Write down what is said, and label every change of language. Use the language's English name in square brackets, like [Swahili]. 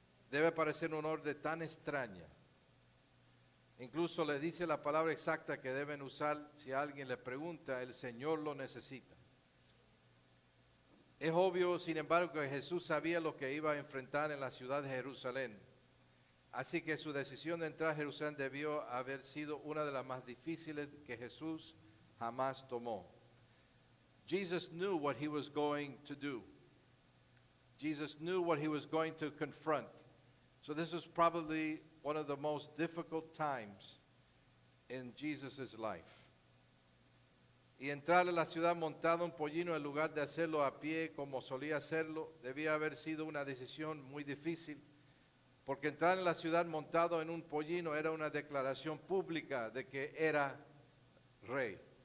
[Spanish] Debe parecer un orden tan extraña. Incluso les dice la palabra exacta que deben usar si alguien les pregunta, el Señor lo necesita. Es obvio, sin embargo, que Jesús sabía lo que iba a enfrentar en la ciudad de Jerusalén. Así que su decisión de entrar a Jerusalén debió haber sido una de las más difíciles que Jesús jamás tomó. [English] Jesus knew what he was going to do. Jesus knew what he was going to confront. So this was probably one of the most difficult times in Jesus' life. [Spanish] Y entrar a la ciudad montado un pollino en lugar de hacerlo a pie como solía hacerlo, debía haber sido una decisión muy difícil, porque entrar en la ciudad montado en un pollino era una declaración pública de que era rey.